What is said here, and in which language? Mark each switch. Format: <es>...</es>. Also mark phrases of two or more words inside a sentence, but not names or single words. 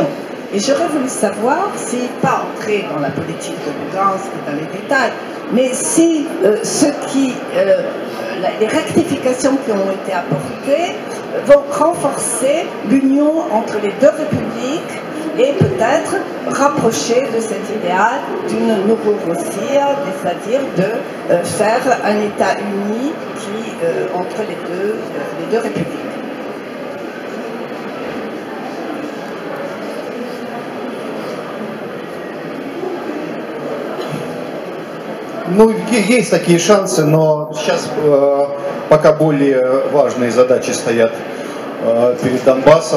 <fr>Et j'aurais voulu savoir, si, pas entrer dans la politique de Lugansk et dans les détails, mais si les rectifications qui ont été apportées vont renforcer l'union entre les deux républiques et peut-être rapprocher de cet idéal d'une Nouvelle-Russie, c'est-à-dire de faire un État uni entre les deux républiques.</fr> <ru>Ну, есть такие шансы, но сейчас пока более важные задачи стоят перед Донбассом.</ru>